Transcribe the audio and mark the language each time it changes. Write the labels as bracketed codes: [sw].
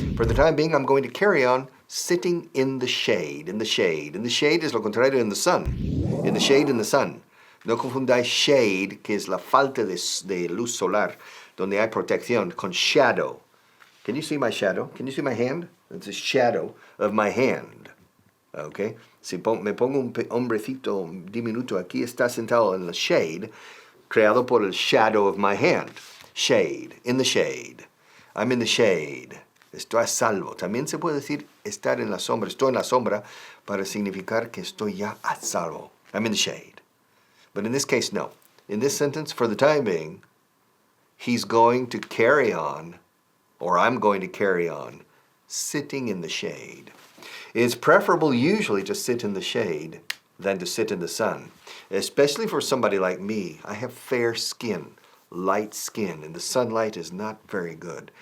[en] For the time being, I'm going to carry on sitting in the shade, in the shade. In the shade [es] es lo contrario [en] in the sun. In the shade, in the sun. [es] No confundáis shade, que es la falta de luz solar, donde hay protección, con shadow. [en] Can you see my shadow? Can you see my hand? It's a shadow of my hand. Okay? [es] Si me pongo un hombrecito diminuto aquí, está sentado en the shade, creado por el [en] shadow of my hand. Shade, in the shade. I'm in the shade. [es] Estoy a salvo. También se puede decir estar en la sombra. Estoy en la sombra para significar que estoy ya a salvo. [en] I'm in the shade. But in this case, no. In this sentence, for the time being, he's going to carry on, or I'm going to carry on, sitting in the shade. It's preferable usually to sit in the shade than to sit in the sun. Especially for somebody like me. I have fair skin, light skin, and the sunlight is not very good.